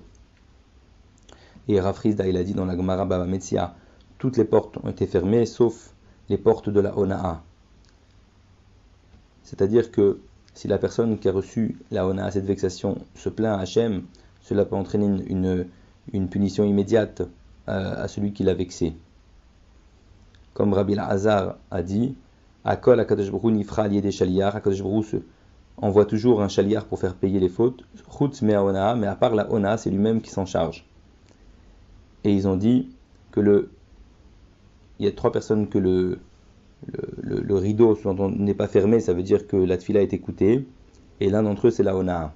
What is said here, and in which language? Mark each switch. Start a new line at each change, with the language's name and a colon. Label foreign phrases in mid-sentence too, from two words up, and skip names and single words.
French: Et Rav Rizda, il a dit dans la Gemara Bava Metzia, toutes les portes ont été fermées, sauf les portes de la Ona'a. C'est-à-dire que si la personne qui a reçu la Ona'a, cette vexation, se plaint à Hachem, cela peut entraîner une punition immédiate à celui qui l'a vexé. Comme Rabbi Lazar a dit,
Hebrew: הכל הקדוש ברוך הוא נפרע על ידי שליח, הקדוש ברוך הוא
French: envoie toujours un shaliach pour faire payer les fautes,
Hebrew: חוץ מאונאה,
French: mais à part la Ona'a, c'est lui-même qui s'en charge. Et ils ont dit que il y a 3 personnes que le rideau n'est pas fermé, ça veut dire que la tfila est écoutée, et l'un d'entre eux c'est la Ona'a.